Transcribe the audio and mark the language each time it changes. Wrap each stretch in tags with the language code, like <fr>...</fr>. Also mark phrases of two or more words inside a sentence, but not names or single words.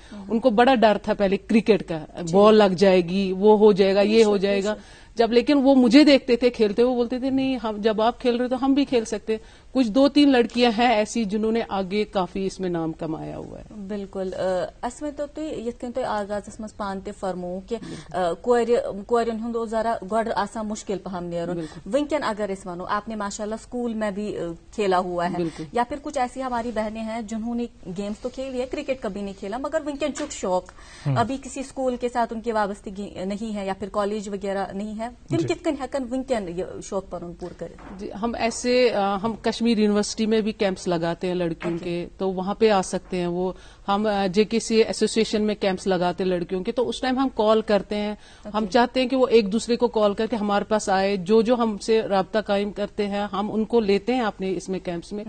<ur>ان کو بڑا ڈر تھا پہلے کرکٹ کا، بال لگ جائے گی، وہ ہو جائے گا، یہ ہو جائے گا. جب لیکن وہ مجھے دیکھتے تھے کھیلتے، وہ بولتے تھے نہیں ہم جب آپ کھیل رہے تو ہم بھی کھیل سکتے. کچھ 2-3 لڑکیاں ہیں ایسی جنہوں نے آگے کافی اس میں نام کمایا ہوا ہے. بالکل.</ur> <ks>اس ؤنتو تُہۍ یِتھ کٔنۍ تُہۍ آغازس منٛز پانہٕ تہِ فرموو کہِ کورٮ۪ن ہُنٛد اوس ذرا گۄڈٕ آسان مشکل پہم نیرُن. وٕنکٮ۪ن اگر أسۍ ونو،</ks> <ur>آپ نے ماشاء اللہ اسکول میں بھی کھیلا ہوا ہے، یا پھر کچھ ایسی ہماری بہنیں ہیں جنہوں نے گیمز تو کھیلی ہے، کرکٹ کبھی نہیں کھیلا، مگر</ur> <ks>ونکٮ۪ن چھُکھ شوق،</ks> <ur>ابھی کسی اسکول کے ساتھ ان کی وابستگی نہیں ہے، یا پھر کالج وغیرہ نہیں ہے.</ur> <ks>تم کِتھ کٔنۍ ہٮ۪کن ونکٮ۪ن یہ شوق پنُن پوٗرٕ کٔرِتھ؟</ks> <ur>جی ہم ایسے ہم کشمیر یونیورسٹی میں بھی کیمپس لگاتے ہیں لڑکیوں کے، تو وہاں پہ آ سکتے ہیں وہ. ہم JKC ایسوسیشن میں کیمپس لگاتے ہیں لڑکیوں کے، تو اس ٹائم ہم کال کرتے ہیں. ہم چاہتے ہیں کہ وہ ایک دوسرے کو کال کر کے ہمارے پاس آئے، جو ہم سے رابطہ قائم کرتے ہیں ہم ان کو لیتے ہیں اپنے اس میں کیمپس میں.</ur>